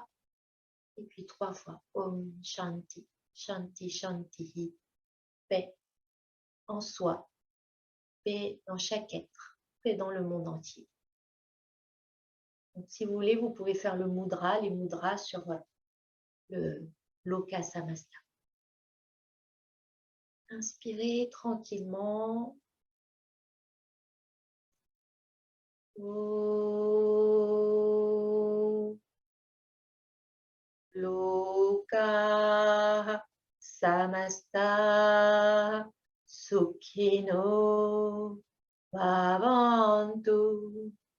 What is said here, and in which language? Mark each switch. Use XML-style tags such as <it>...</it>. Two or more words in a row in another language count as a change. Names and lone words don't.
<fr>Et puis 3 fois</fr> <sa>Om Shanti, Shanti, Shanti.</sa> <fr>Paix en soi, paix dans chaque être, paix dans le monde entier. Donc, si vous voulez, vous pouvez faire le mudra, les mudras sur le</fr> <sa>Loka Samasta.</sa> <fr>Inspirez tranquillement.</fr> <sa>Loka Samasta Sukhino Bhavantu.</sa>